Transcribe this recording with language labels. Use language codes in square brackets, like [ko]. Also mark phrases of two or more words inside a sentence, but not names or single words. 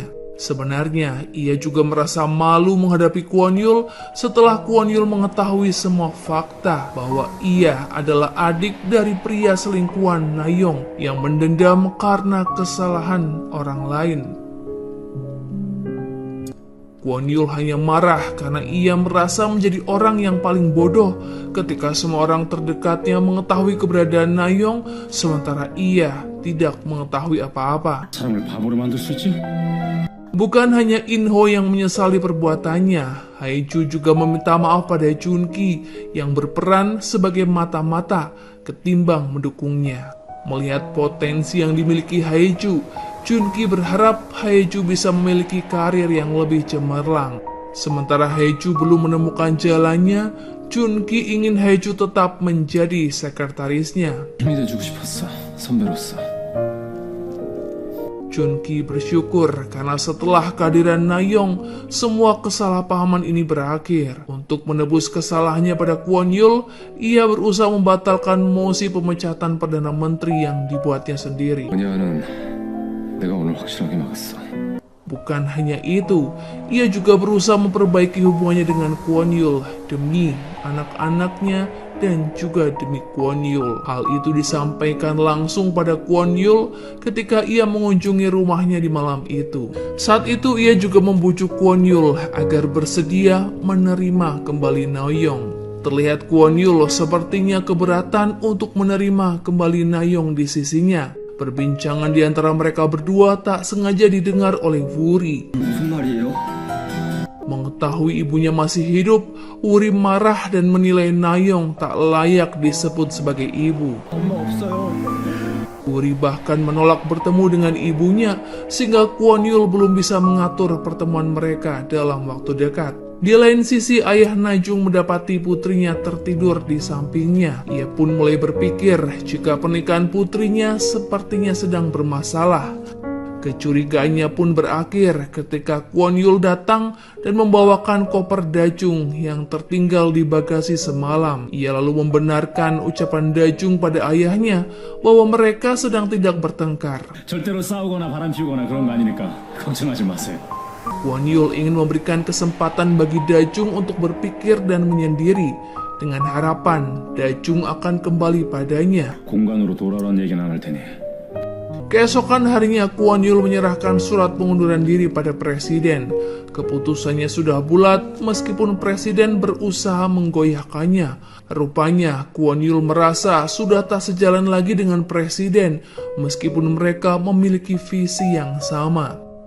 [id] Sebenarnya, ia juga merasa malu menghadapi Kwon Yul setelah Kwon Yul mengetahui semua fakta bahwa ia adalah adik dari pria selingkuhan Nayeong yang mendendam karena kesalahan orang lain. Kwon Yul hanya marah karena ia merasa menjadi orang yang paling bodoh ketika semua orang terdekatnya mengetahui keberadaan Nayeong sementara ia tidak mengetahui apa-apa. [ko] 사람을 바보로 만들 수 있지? [id] Bukan hanya In-ho yang menyesali perbuatannya, Hae-ju juga meminta maaf pada Jun-ki yang berperan sebagai mata-mata ketimbang mendukungnya. Melihat potensi yang dimiliki Hae-ju, Jun-ki berharap Hae-ju bisa memiliki karir yang lebih cemerlang. Sementara Hae-ju belum menemukan jalannya, Jun-ki ingin Hae-ju tetap menjadi sekretarisnya. [ko] 힘이 돼주고 싶었어, 선배로서. [id] Jun-ki bersyukur karena setelah kehadiran Nayeong, semua kesalahpahaman ini berakhir. Untuk menebus kesalahannya pada Kwon Yul, ia berusaha membatalkan mosi pemecatan Perdana Menteri yang dibuatnya sendiri. [ko] 언니와는 내가 오늘 확실하게 막았어. [id] Bukan hanya itu, ia juga berusaha memperbaiki hubungannya dengan Kwon Yul demi anak-anaknya dan juga demi Kwon Yul. Hal itu disampaikan langsung pada Kwon Yul ketika ia mengunjungi rumahnya di malam itu. Saat itu ia juga membujuk Kwon Yul agar bersedia menerima kembali Nayeong. Terlihat Kwon Yul sepertinya keberatan untuk menerima kembali Nayeong di sisinya. Perbincangan di antara mereka berdua tak sengaja didengar oleh Wuri. [ko] 무슨 말이에요? [id] Mengetahui ibunya masih hidup, Wuri marah dan menilai Nayeong tak layak disebut sebagai ibu. [ko] 엄마 없어요. [id] Wuri bahkan menolak bertemu dengan ibunya, sehingga Kwon Yul belum bisa mengatur pertemuan mereka dalam waktu dekat. Di lain sisi, ayah Najung mendapati putrinya tertidur di sampingnya. Ia pun mulai berpikir jika pernikahan putrinya sepertinya sedang bermasalah. Kecurigaannya pun berakhir ketika Kwon Yul datang dan membawakan koper Dajung yang tertinggal di bagasi semalam. Ia lalu membenarkan ucapan Dajung pada ayahnya bahwa mereka sedang tidak bertengkar. [ko] 절대로 싸우거나 바람 피우거나 그런 거 아니니까 걱정하지 마세요. [id] Kwon Yul ingin memberikan kesempatan bagi Dajung untuk berpikir dan menyendiri dengan harapan Dajung akan kembali padanya. [ko] 공간으로 돌아오라는 얘기는 안 할 테니. [id] Keesokan harinya, Kwon Yul menyerahkan surat pengunduran diri pada presiden. Keputusannya sudah bulat meskipun presiden berusaha menggoyahkannya. Rupanya, Kwon Yul merasa sudah tak sejalan lagi dengan presiden meskipun mereka memiliki visi yang sama.